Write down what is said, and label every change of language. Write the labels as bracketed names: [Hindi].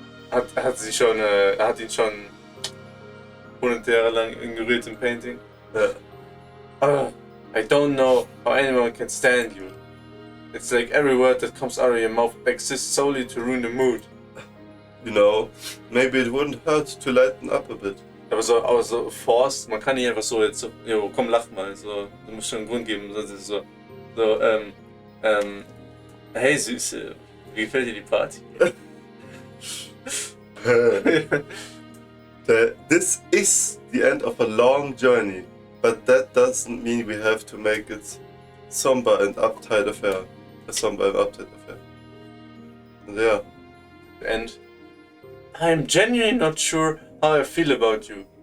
[German] Hat ihn schon 100 Jahre lang ignoriert im Painting? Ja. [English] I don't know how anyone can stand you. It's like every word that comes out of your mouth exists solely to ruin the mood. You know, maybe it wouldn't hurt to lighten up a bit. [German] Aber so forced, man kann nicht einfach so jetzt so, jo, komm, lach mal, so, du musst schon einen Grund geben, sonst ist es so, hey Süße, wie gefällt dir die Party? [English] This is the end of a long journey, but that doesn't mean we have to make it somber and uptight affair. A somber and uptight affair. And yeah. And I'm genuinely not sure how I feel about you.